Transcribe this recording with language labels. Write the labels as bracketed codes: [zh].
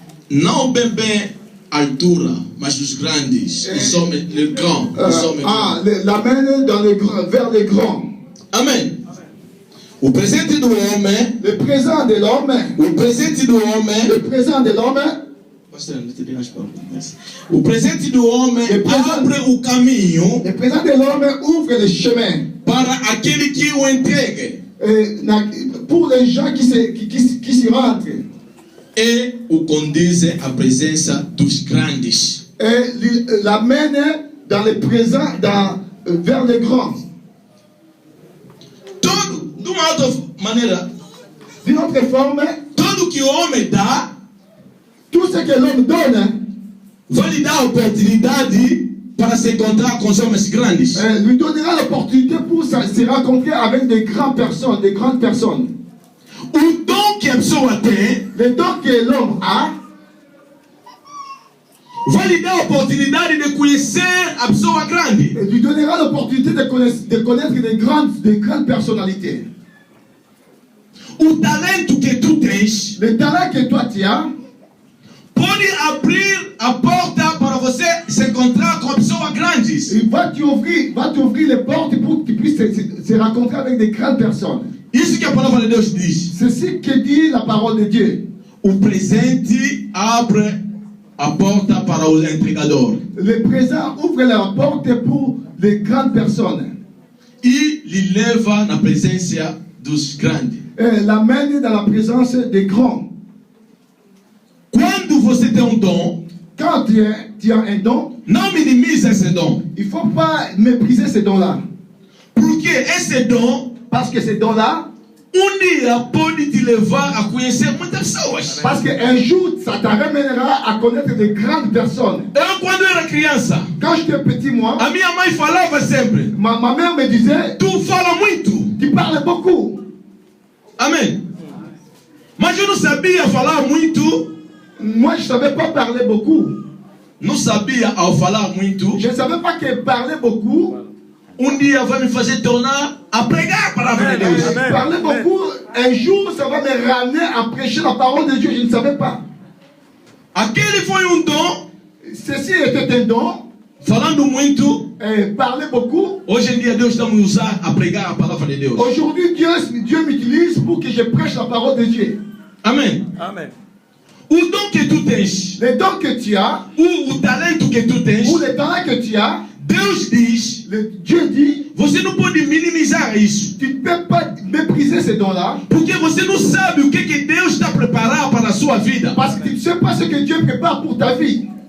[pt] Não bem altura, mas os grandes, os homens, [fr] les grands, [pt] os homens. [fr] L'amène vers les grands. [pt] Amém. O presente do homem, [fr] Le présent de l'homme, [pt] o presente do homem, [fr] le présent de l'homme, [pt] o presente do homem abre o caminho [fr] le présent de l'homme ouvre le chemin [pt] para aquele que o entregue [fr] pour les gens qui s'y rentrent [pt] e o conduze à presença dos grandes. [fr] et l'amène dans le présent, vers les grands. [pt] Tudo, de uma outra maneira, [fr] D'une autre forme, [pt] tudo que o homem dá [fr] tout ce que l'homme donne [pt] vai lhe dar a oportunidade para se encontrar com os homens grandes. [fr] lui donnera l'opportunité pour se rencontrer avec des grandes personnes. [pt] O dom que a pessoa tem [fr] Le don que l'homme a [pt] vai lhe dar a oportunidade de conhecer a pessoa grande. [fr] lui donnera l'opportunité de connaître des grandes personnalités. [pt] O talento que tu tens [fr] Le talent que toi tu as [pt] pode abrir a porta para você se encontrar com pessoas grandes. [fr] il va t'ouvrir les portes pour que tu puisses se rencontrer avec des grandes personnes. [pt] Isso que a palavra de Deus diz. [fr] C'est ce que dit la parole de Dieu. [pt] O presente abre a porta para o entregador [fr] Le présent ouvre la porte pour les grandes personnes [pt] e lhe leva na presença dos grandes. [fr] l'amène dans la présence des grands. [pt] Quando você tem um dom, [fr] Quand tu as un don, [pt] não minimize esse dom. [fr] il ne faut pas mépriser ces dons-là. [pt] Porque esse dom, [fr] Parce que ces dons-là, [pt] dia pode te levar a conhecer muitas pessoas. [fr] parce qu'un jour, ça t'amènera à connaître de grandes personnes. [pt] Eu, quando era criança, [fr] Quand j'étais petit, moi, [pt] a minha mãe falava sempre: [fr] ma mère me disait, [pt] tu fala muito. [fr] tu parles beaucoup. [pt] Amém. Mas eu não sabia falar muito. [fr] Moi, je ne savais pas parler beaucoup. [pt] Não sabia ao falar muito. [fr] Je ne savais pas que parler beaucoup, [pt] Dia vai me fazer tornar a pregar a palavra de Deus. [fr] parler beaucoup, un jour, ça va me ramener à prêcher la parole de Dieu. Je ne savais pas. [pt] Aquele foi dom. [fr] Ceci était un don. [pt] Falando muito. [fr] Parler beaucoup. [pt] Hoje em dia Deus está me usar a pregar a palavra de Deus. [fr] Aujourd'hui, Dieu m'utilise pour que je prêche la parole de Dieu. [pt] Amém. [fr] Amen. [pt] O dom que tu tens, [fr] Les dons que tu as, [pt] o talento que tu tens, [fr] ou les talents que tu as, [pt] Deus diz, [fr] Dieu dit, [pt] você não pode minimizar isso. [fr] tu ne peux pas mépriser ces dons-là, [pt] Porque você não sabe o que Deus está preparado para a sua vida. [fr] parce que tu ne sais pas ce que Dieu prépare pour ta vie.